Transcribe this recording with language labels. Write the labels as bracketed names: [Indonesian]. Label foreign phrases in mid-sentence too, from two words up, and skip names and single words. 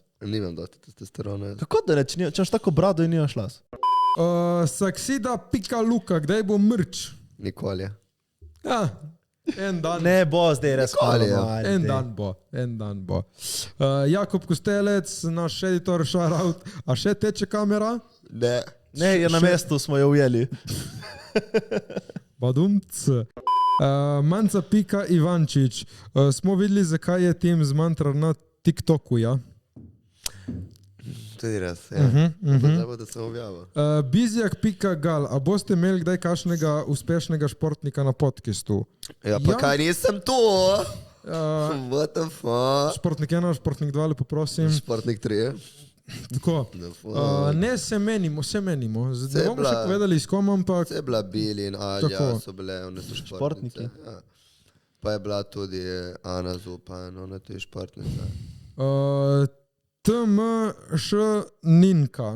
[Slovenian] Nimam dosti testosterona. Kako da ne, če imaš tako brado in nimaš las? Saksida pika luka, kdaj bo mrč? Nikoli. Ja, en dan. Ne bo zdaj res Nikoli, ja. hvala. En dan bo. Jakob Kostelec, naš editor, [English] shout out. [Slovenian] A še teče kamera? Ne. Ne, je na mestu, smo jo ujeli. Badumc. Manca pika Ivančič. Smo videli, zakaj je tim zmantrar na TikToku, ja? Tudi res, ja. Da sem objavil. Bizjak.gal, a boste imeli kdaj kakšnega uspešnega športnika na podcastu? Ja, pa Ja. kaj nisem tu? [English] What the fuck? [Slovenian] Športnik 1, športnik 2, lepo prosim. Športnik 3. Tako. [English] The fuck? [Slovenian] Ne se menimo. Ne bomo Cebla. še povedali s kom, ampak Vse je bila Bili in Alja, Tako. so bile, one so Športniki. športnice. Ja. Pa je bila tudi Ana Zupan, ona je tudi športnica. TMŠ Ninka.